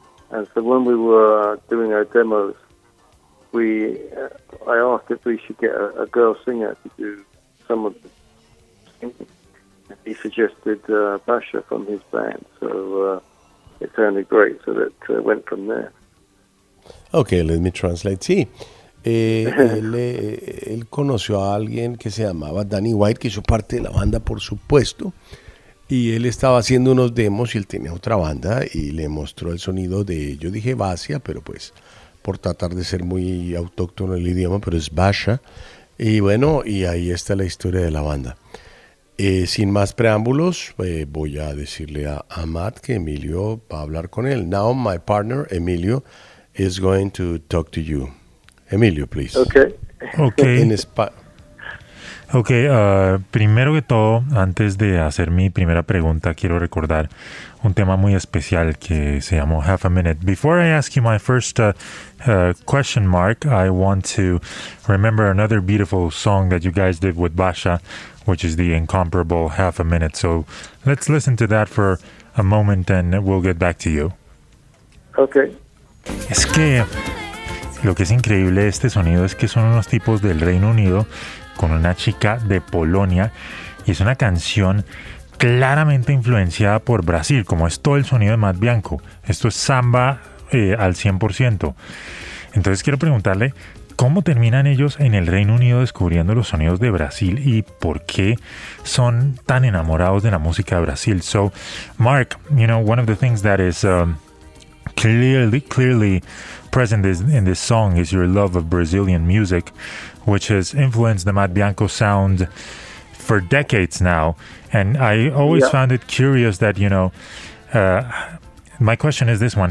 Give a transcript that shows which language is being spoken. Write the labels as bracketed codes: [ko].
[en] And so when we were doing our demos, I asked if we should get a girl singer to do some of the singing. He suggested Basha from his band, so it sounded great, so that went from there. Okay, let me translate. [es] Sí, él conoció a alguien que se llamaba Danny White, que hizo parte de la banda, por supuesto. Y él estaba haciendo unos demos y él tenía otra banda y le mostró el sonido de, yo dije Basia, pero pues por tratar de ser muy autóctono el idioma, pero es Basha. Y bueno, y ahí está la historia de la banda. Sin más preámbulos, voy a decirle a Matt que Emilio va a hablar con él. [en] Now my partner Emilio is going to talk to you. Emilio, please. Okay. In Spanish. [es] Ok, primero que todo, antes de hacer mi primera pregunta, quiero recordar un tema muy especial que se llamó Half a Minute. [en] Before I ask you my first question, Mark, I want to remember another beautiful song that you guys did with Basha, which is the incomparable Half a Minute. So let's listen to that for a moment and we'll get back to you. Ok. [es] Es que lo que es increíble de este sonido es que son unos tipos del Reino Unido con una chica de Polonia, y es una canción claramente influenciada por Brasil, como es todo el sonido de Matt Bianco. Esto es samba al 100%. Entonces quiero preguntarle, ¿cómo terminan ellos en el Reino Unido descubriendo los sonidos de Brasil y por qué son tan enamorados de la música de Brasil? [en] So, Mark, you know, one of the things that is clearly present in this song is your love of Brazilian music, which has influenced the Matt Bianco sound for decades now. And I always found it curious that, you know, my question is this one.